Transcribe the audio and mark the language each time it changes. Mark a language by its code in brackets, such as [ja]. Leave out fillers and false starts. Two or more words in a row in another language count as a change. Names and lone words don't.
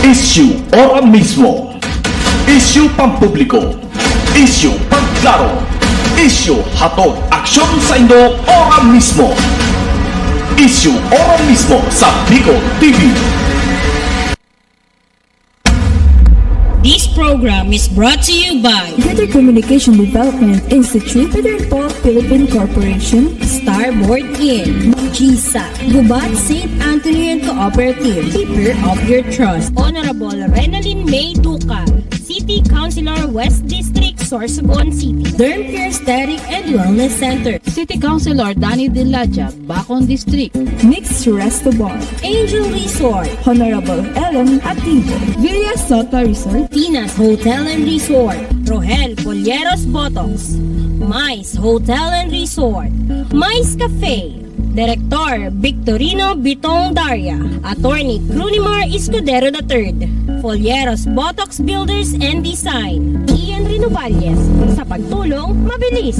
[bik] Issue ora mismo. Issue pampubliko. Issue pagklaro. Issue hatod aksyon sa Indo ora mismo. Issue ora mismo sa Bicol TV. [en] This program is brought to you by Greater Communication Development Institute, Peter Paul Philippine Corporation, Starboard Inn, GSA, Gubat St. Anthony and Cooperative, Keeper of Your Trust, Honorable Renalyn May Duca, City Councilor West District, Sorsogon City, Derm Care Aesthetic and Wellness Center, City Councilor Danny Dilaja, Bacon District, Mixed Resto Bar, Angel Resort, Honorable Ellen Ativo, Villa Sota Resort, Tina's Hotel and Resort, Rohel Polleros Botox, Mais Hotel and Resort, Mais Cafe, Director Victorino Bitong Daria, Attorney Crunimar Escudero III, Folleros Botox Builders and Design, Ian Renovalles, [bik] sa pagtulong mabilis.